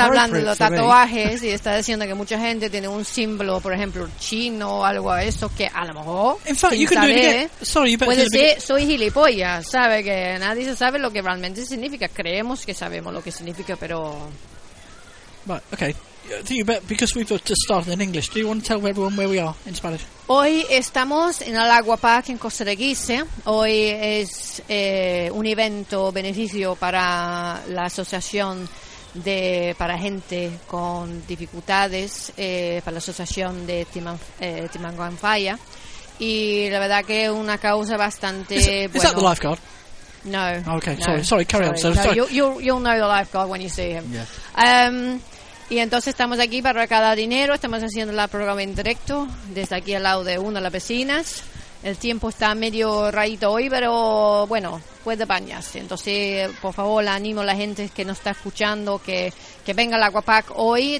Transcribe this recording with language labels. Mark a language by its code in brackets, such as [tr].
[es] hablando de los tatuajes y está diciendo que mucha gente tiene un símbolo, por ejemplo, chino o algo de eso que a lo mejor. [en] In fact, you can do it again. Sorry, you better [es] puede ser, soy gilipollas, sabe que nadie sabe lo que realmente significa. Creemos que sabemos lo que significa, pero. [en] Right, okay. I think you better, because we've just started in English. Do you want to tell everyone where we are in Spanish? [es] Hoy estamos en el Agua Park en Costa de Guise. Hoy es un evento beneficio para la asociación de para gente con dificultades, para la asociación de Timanguan Faya. Y la verdad que es una causa bastante buena. [en] Is that the lifeguard? No. Okay, no. Sorry. Carry on. No, you'll know the lifeguard when you see him. Yeah. [es] Y entonces estamos aquí para recaudar dinero, estamos haciendo el programa en directo desde aquí al lado de una de las vecinas. El tiempo está medio rayito hoy, pero bueno, puede bañarse. Entonces, por favor, le animo a la gente que nos está escuchando que venga al Aquapark hoy.